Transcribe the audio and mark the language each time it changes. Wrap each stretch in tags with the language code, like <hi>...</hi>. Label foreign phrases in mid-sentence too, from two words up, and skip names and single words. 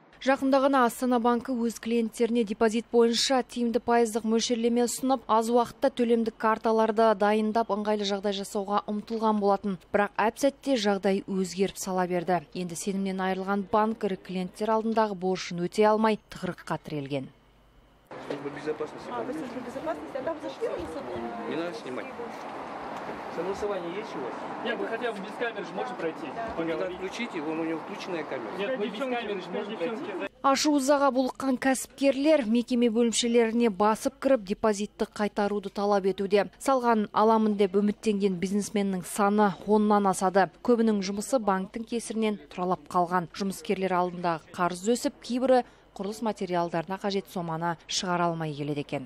<kk>Жақында ғана Астана банкі өз клиенттеріне депозит бойынша тиімді пайыздық мөлшерлеме ұсынып, аз уақытта төлемдік карталарды дайындап, ыңғайлы жағдай жасауға ұмтылған болатын. Бірақ әп-сәтте жағдай өзгеріп сала берді. Енді сенімнен айырылған банк ірі клиенттер алдындағы борышын өтей алмай тығырыққа тірелген.</kk> <ru>Согласование есть у вас? Нет, вы хотя бы без камеры же можете пройти. Надо отключить его, у него включенная камера. Нет, мы без камеры же можем пройти.</ru> <kk>Ашу-ызаға булыққан кәсіпкерлер мекеме бөлімшелеріне басып кіріп, депозитті қайтаруды талап етуде. Салған аламын деп үміттенген бизнесменнің саны 10-нан асады. Көбінің жұмысы банктың кесірінен тұралап қалған. Жұмыскерлер алдындағы қарыз өсіп, кейбірі құрылыс материалдарына қажет соманы шығара алмай келеді екен.</kk>